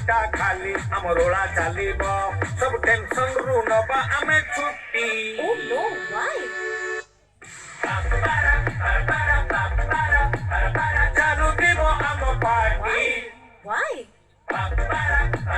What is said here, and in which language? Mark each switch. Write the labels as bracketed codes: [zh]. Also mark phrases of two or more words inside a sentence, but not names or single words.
[or] ଖାଲି ଆମ ରୋଳା ଚାଲିବ ସବୁ ଟେନସନ ରୁ ନବା ଆମେ ଛୁଟି [en] Oh no, why? [or] ଚାଲୁଥିବ ଆମ ପାର୍ଟି [en] Why? Why?